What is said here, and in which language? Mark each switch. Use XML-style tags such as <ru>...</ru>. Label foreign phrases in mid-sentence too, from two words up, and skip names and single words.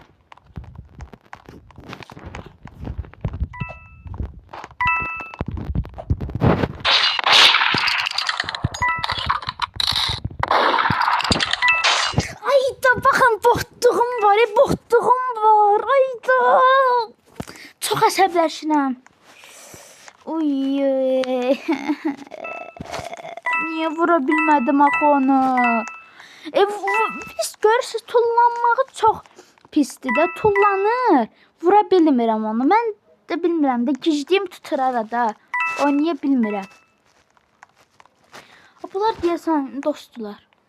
<tr>Ayda bakın botduğum var.</tr> <az>Ayda. Çok əsəbləşirəm. Uy. Niye vura bilmədim axı onu? Biz görürsüz tullanmağı çox pisdir də, tullanır. Vura bilmirəm onu. Mən də bilmirəm də, gicdiyim tutur arada. Oynaya bilmirəm. Bunlar deyəsən dostdular.</az>